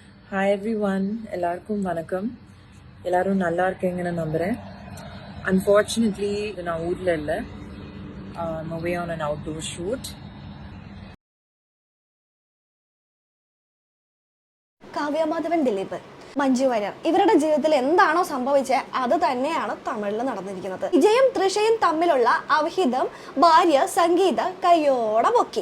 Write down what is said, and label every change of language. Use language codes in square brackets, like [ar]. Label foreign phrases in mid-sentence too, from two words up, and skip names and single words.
[en] Hi everyone, [ta] எல்லாருக்கும் வணக்கம். எல்லாரும் நல்லா இருக்கீங்கன்னு நம்புகிறேன். அன்ஃபார்ச்சுனேட்லி நான் ஊரில் இல்லை, [en] away on an outdoor shoot. [ml] കാവ്യ മാധവൻ, ദിലീപ്, മഞ്ജു വാര്യർ ഇവരുടെ ജീവിതത്തിൽ എന്താണോ സംഭവിച്ചത് അത് തന്നെയാണ് തമിഴിൽ നടന്നിരിക്കുന്നത്. വിജയും തൃഷയും തമ്മിലുള്ള അവിഹിതം ഭാര്യ സംഗീത കയ്യോടെ പൊക്കി.